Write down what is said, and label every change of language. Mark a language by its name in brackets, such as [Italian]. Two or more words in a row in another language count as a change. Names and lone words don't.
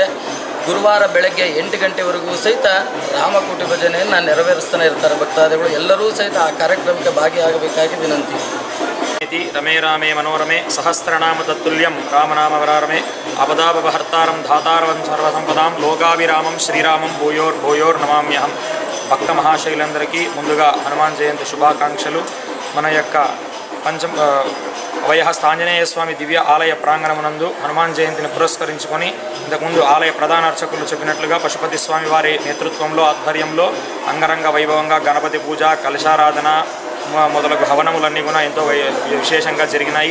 [Kannada] ಗುರುವಾರ ಬೆಳಗ್ಗೆ 8 ಗಂಟೆವರೆಗೂ ಸಹಿತ ರಾಮಕೋಟಿ ಭಜನೆಯನ್ನು ನೆರವೇರಿಸ್ತಾನೆ ಇರ್ತಾರೆ ಭಕ್ತಾದಿಗಳು. ಎಲ್ಲರೂ ಸಹಿತ ಆ ಕಾರ್ಯಕ್ರಮಕ್ಕೆ ಭಾಗಿಯಾಗಬೇಕಾಗಿ ವಿನಂತಿ. [Sanskrit] ರಮೇ ರಾಮೇ ಮನೋರಮೆ ಸಹಸ್ರನಾಮ ತತ್ತುಲ್ಯಂ ರಾಮನಾಮವರಾರಮೆ ಅಪದಾಪಹರ್ತಾರಂ ಧಾತಾರಂ సర్వసంపదాం లోకాభిరామం శ్రీరామం భూయోర్ నమామ్యహం. [Telugu] భక్త మహాశైలందరికీ ముందుగా హనుమాన్ జయంతి శుభాకాంక్షలు. మన యొక్క అభయహస్త ఆంజనేయ స్వామి దివ్య ఆలయ ప్రాంగణమునందు హనుమాన్ జయంతిని పురస్కరించుకొని ఇంతకుముందు ఆలయ ప్రధాన అర్చకులు చెప్పినట్లుగా పశుపతి స్వామి వారి నేతృత్వంలో ఆధ్వర్యంలో అంగరంగ వైభవంగా గణపతి పూజ, కలశారాధన మొదలగు హవనములన్నీ కూడా ఎంతో విశేషంగా జరిగినాయి.